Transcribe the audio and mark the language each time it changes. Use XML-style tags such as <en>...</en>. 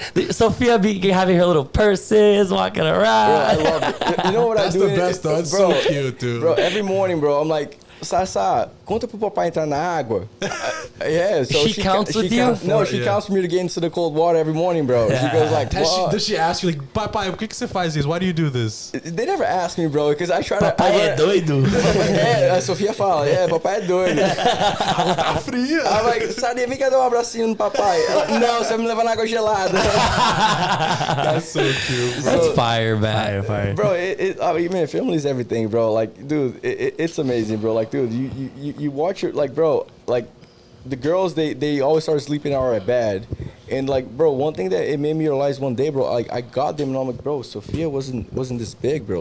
<en>Sophia be having her little purses, walking around. Bro, I love it. You know what I do? That's the best, though. It's so cute, dude. Bro, every morning, bro, I'm like, Sasa,</en> <pt>conta pro papai entrar na água.</pt> <en>Yeah, so she counts with you? No, she counts for me to get into the cold water every morning, bro. She goes like, does she ask you, like,</en> <pt>papai, por que você faz isso?</pt> <en>Why do you do this? They never ask me, bro, because I try to...</en> <pt>Papai é doido. A Sofia fala, papai é doido. Água tá fria.</pt> <en>I'm like,</en> <pt>Sadia, vem cá dar um abracinho no papai. Ela, não, você vai me levar na água gelada.</pt> <en>That's so cute, bro. That's fire, man. Fire. Bro, I mean, man, family is everything, bro. Like, dude, it's amazing, bro. Like, dude, you watch your, like, bro, like, the girls, they always start sleeping hour at bed. And, like, bro, one thing that it made me realize one day, bro, like, I got them and I'm like, bro, Sophia wasn't this big, bro.</en>